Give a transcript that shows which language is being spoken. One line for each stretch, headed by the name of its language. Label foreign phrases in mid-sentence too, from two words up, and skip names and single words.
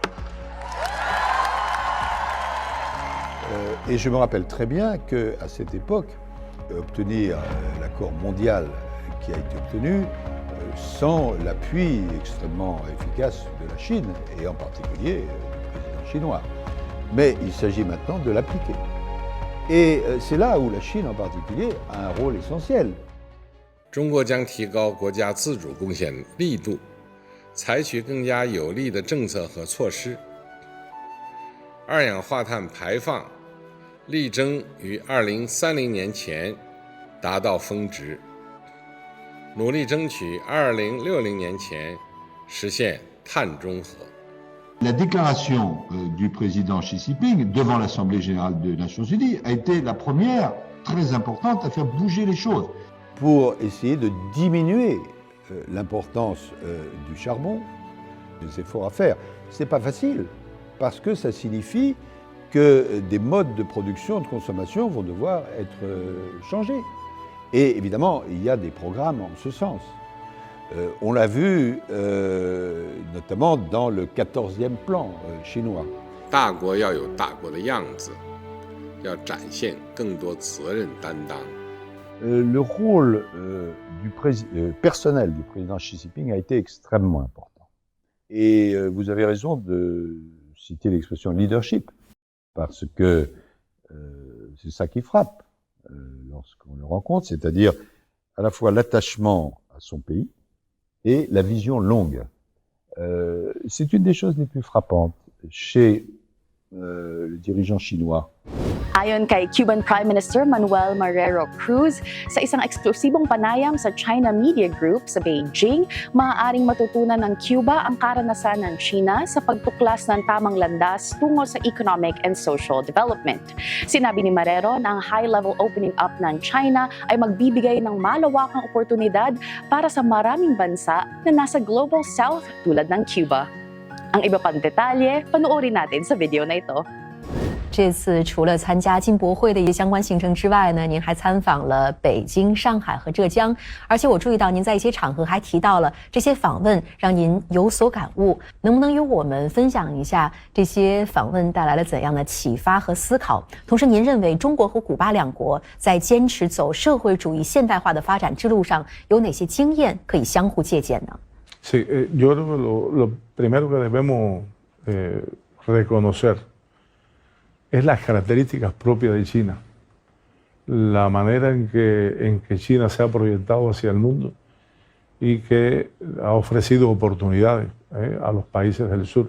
French: Et je me rappelle très bien qu'à cette époque, obtenir l'accord mondial qui a été obtenu sans l'appui extrêmement efficace de la Chine, et en particulier du président chinois. Mais il s'agit maintenant de l'appliquer. Et c'est là où la Chine en particulier a un rôle essentiel.
Chinese: 中国将提高国家自主贡献力度，采取更加有力的政策和措施，二氧化碳排放力争于2030年前达到峰值，努力争取2060年前实现碳中和。
French: La déclaration du président Xi Jinping devant l'Assemblée générale des Nations unies a été la première très importante à faire bouger les choses. Pour essayer de diminuer l'importance du charbon, des efforts à faire. Ce n'est pas facile, parce que ça signifie que des modes de production, de consommation vont devoir être changés. Et évidemment, il y a des programmes en ce sens. On l'a vu notamment dans le 14e plan chinois.
Chinese: 大国要有大国的样子，要展现更多责任担当。
French: Le rôle personnel du président Xi Jinping a été extrêmement important. Et vous avez raison de citer l'expression leadership, parce que c'est ça qui frappe lorsqu'on le rencontre, c'est-à-dire à la fois l'attachement à son pays et la vision longue. C'est une des choses les plus frappantes chez le dirigeant chinois.
Filipino: Ayon kay
English: Cuban Prime Minister
Filipino: Manuel Marrero Cruz, sa isang eksklusibong panayam sa China Media Group sa Beijing, maaaring matutunan ng Cuba ang karanasan ng China sa pagtuklas ng tamang landas tungo sa
English: economic and social development.
Filipino: Sinabi ni Marrero na ang
English: high-level opening up
Filipino: ng China ay magbibigay ng malawakang oportunidad para sa maraming bansa na nasa
English: Global South
Filipino: tulad ng Cuba. Ang iba pang detalye, panoorin natin sa video na ito.
Chinese: 这次除了参加进博会的一些相关行程之外呢，您还参访了北京、上海和浙江，而且我注意到您在一些场合还提到了这些访问让您有所感悟，能不能与我们分享一下这些访问带来了怎样的启发和思考？同时，您认为中国和古巴两国在坚持走社会主义现代化的发展之路上有哪些经验可以相互借鉴呢？
Spanish: Sí, yo creo que lo primero que debemos reconocer es las características propias de China, la manera en que China se ha proyectado hacia el mundo y que ha ofrecido oportunidades a los países del sur.